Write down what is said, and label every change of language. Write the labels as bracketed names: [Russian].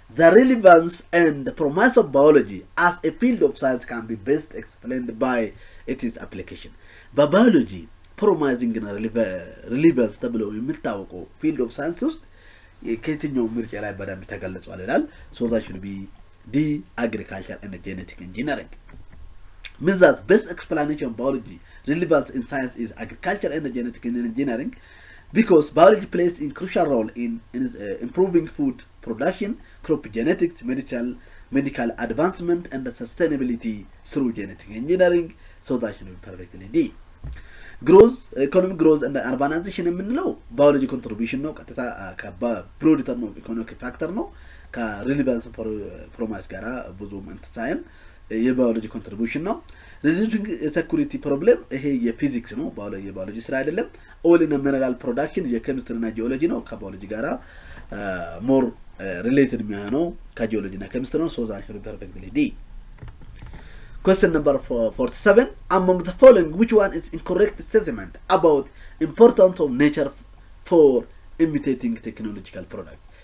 [English] The relevance and the promise of biology as a field of science can be best explained by its application. [Amharic] በባዮሎጂ ፕሮማይዚንግ እና ሪሊቫንስ ተብሎ የሚታወቀው ፊልድ ኦፍ ሳይንስ ውስጥ ከየትኛው ምርጫ ላይ በደንብ ተገለጿል ይላል። ሶ [English] that should be the agriculture and genetic engineering. Means that best explanation of biology relevance in science is agriculture and genetic engineering, because biology plays a crucial role in improving food production, crop genetics, medical advancement, and the sustainability through genetic engineering. So that should be perfectly D. Growth, economic growth and urbanization [Amharic] የምንለው biology contribution ነው። ቀጥታ ከፕሮዲተር ነው ኢኮኖሚክ ፋክተር ነው። ከሪሊቫንስ ፕሮማይስ ጋራ ብዙ እንትሳይን የባዮሎጂ ኮንትሪቢዩሽን ነው። ሪዲዩሲንግ ሴኩሪቲ ፕሮብሌም ይሄ የፊዚክስ ነው፣ የባዮሎጂ ስራ አይደለም። ኦል ኢን ሚነራል ፕሮዳክሽን የኬሚስትሪ እና ጂኦሎጂ ነው። ከባዮሎጂ ጋራ ሞር ሪሌትድ የሚሆነው ከጂኦሎጂ እና ኬሚስትሪ ነው። ሶ [English] that should be perfectly D. Question number 47. Among the following, which one is incorrect statement about importance of nature for imitating technological product?